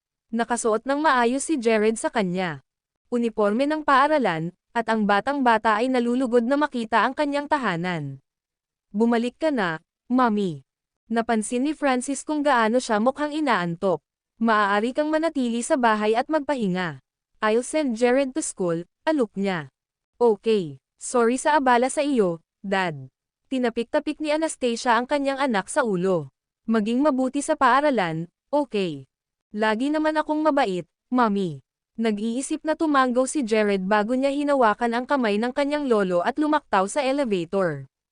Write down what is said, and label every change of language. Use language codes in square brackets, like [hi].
[tl] Nakasuot ng maayos si Jared sa kanya. Uniporme ng paaralan, at ang batang-bata ay nalulugod na makita ang kanyang tahanan. "Bumalik ka na, Mommy." Napansin ni Francis kung gaano siya mukhang inaantok. "Maaari kang manatili sa bahay at magpahinga. [en] I'll send Jared to school," [tl] alok niya. "Okay. Sorry sa abala sa iyo, Dad." Tinapik-tapik ni Anastasia ang kanyang anak sa ulo. "Maging mabuti sa paaralan, okay? Lagi naman akong mabait, Mommy." Nag-iisip na tumanggaw si Jared bago niya hinawakan ang kamay ng kanyang lolo at lumaktaw sa elevator.